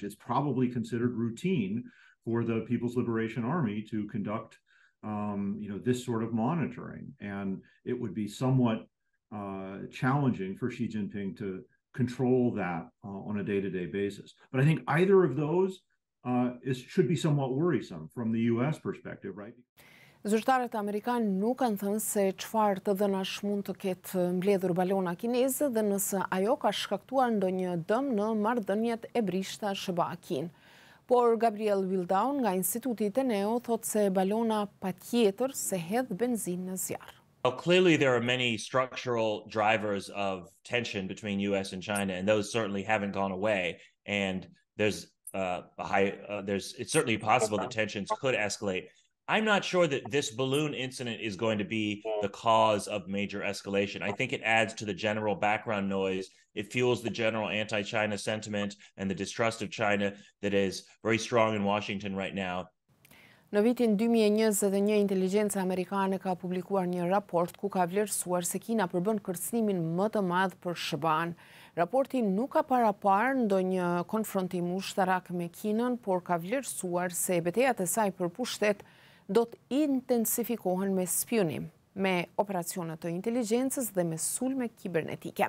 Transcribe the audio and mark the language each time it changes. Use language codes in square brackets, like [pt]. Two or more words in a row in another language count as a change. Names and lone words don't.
[en] It's probably considered routine for the People's Liberation Army to conduct this sort of monitoring. And it would be somewhat challenging for Xi Jinping to control that on a day-to-day basis. But I think either of those should be somewhat worrisome from the US perspective, right? [sq] Zyrtarët amerikanë nuk kanë thënë se çfarë të dhënash mund të ketë mbledhur balona kineze dhe nëse ajo ka shkaktuar ndonjë dëm në marrëdhëniet e brishta SBA-Kinë. Por Gabriel Wildown nga Instituti Teneo thot se balona patjetër se hedh benzinë në zjarr. [en] Well, clearly there are many structural drivers of tension between US and China, and those certainly haven't gone away. And it's certainly possible that tensions could escalate. I'm not sure that this balloon incident is going to be the cause of major escalation. I think it adds to the general background noise. It fuels the general anti-China sentiment and the distrust of China that is very strong in Washington right now. [sq] Në vitin 2021, inteligjenca amerikane ka publikuar një raport ku ka vlerësuar se Kina përbën kërcënimin më të madh për SBA-n. Raporti nuk ka paraparë ndonjë konfrontim ushtarak me Kinën, por ka vlerësuar se betejat e saj për pushtet do të intensifikohen me spionim, me operacione të inteligjencës dhe me sulme kibernetike.